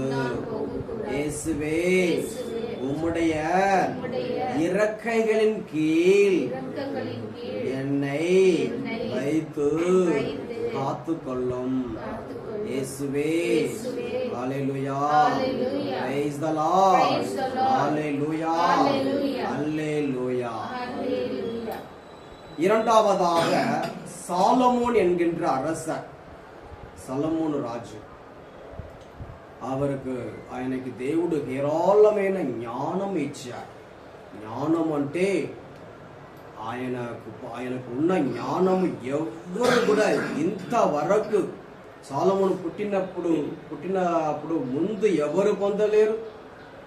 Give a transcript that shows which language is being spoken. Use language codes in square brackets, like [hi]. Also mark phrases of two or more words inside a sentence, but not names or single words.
[ta] இயேசுவே உம்முடைய இறக்கைகளின் கீழ் என்னை வைத்து காத்துக்கொள்ளும். இயேசுவே, ஹல்லேலூயா, [en] Praise the Lord, [ta] ஹல்லேலூயா, ஹல்லேலூயா. இரண்டாவதாக சாலமோன் என்கின்ற அரசர், [te] సొలొమోను రాజు, ఆయనకి దేవుడు హేరాళమైన జ్ఞానం ఇచ్చాడు. జ్ఞానం అంటే ఆయనకు ఉన్న జ్ఞానం ఎవ్వరు కూడా ఇంతవరకు సొలొమోను పుట్టినప్పుడు ముందు ఎవరు పొందలేరు.